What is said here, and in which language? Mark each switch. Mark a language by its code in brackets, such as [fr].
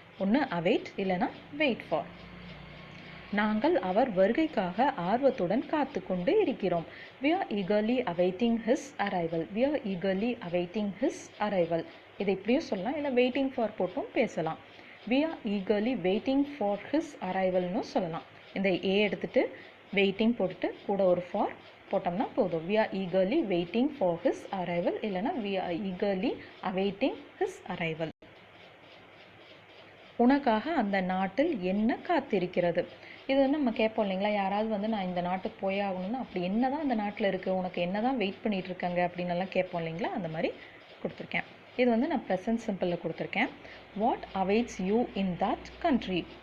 [ta] ஒன்று அவைட் இல்லைன்னா wait for. நாங்கள் அவர் வருகைக்காக ஆர்வத்துடன் காத்து கொண்டு இருக்கிறோம். [en] We are eagerly awaiting his arrival. We are eagerly awaiting his arrival. [ta] இதை இப்படியும் சொல்லலாம், இல்லை வெயிட்டிங் ஃபார் போட்டும் பேசலாம். [en] We are eagerly waiting for his arrivalனு சொல்லலாம். [ta] இந்த ஏ எடுத்துட்டு வெயிட்டிங் போட்டுட்டு கூட ஒரு ஃபார் போட்டோம்னா போதும். [en] We are eagerly waiting for his arrival [ta] இல்லைன்னா [en] we are eagerly awaiting his arrival. [ta] உனக்காக அந்த நாட்டில் என்ன காத்திருக்கிறது? இது வந்து நம்ம கேட்போம் இல்லைங்களா, யாராவது வந்து நான் இந்த நாட்டுக்கு போயே ஆகணும்னா அப்படி என்ன தான் அந்த நாட்டில் இருக்குது, உனக்கு என்ன தான் வெயிட் பண்ணிகிட்டு இருக்காங்க அப்படின்னு எல்லாம் கேட்போம் இல்லைங்களா, அந்த மாதிரி கொடுத்துருக்கேன். இது வந்து நான் ப்ரெசன்ட் சிம்பிளில் கொடுத்துருக்கேன். [en] What awaits you in that country.